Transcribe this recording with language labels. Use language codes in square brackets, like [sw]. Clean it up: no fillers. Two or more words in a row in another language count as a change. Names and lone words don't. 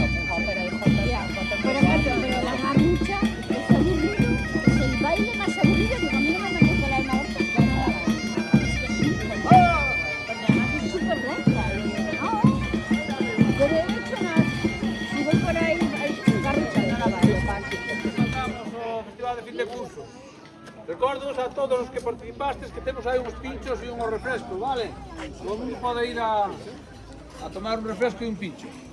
[es] Pero hijo, por ejemplo, pero la garrucha es aburrido, es el baile más aburrido que a mí no me gusta la horta. Porque además es súper lenta. Yo de hecho, si voy por ahí, garrucha no la bailo. [gl] Estamos ao festival de fin de curso. Recordos a todos os que participastes que temos aí uns pinchos e uns refrescos, vale? Todo mundo pode ir a tomar un refresco e un pincho.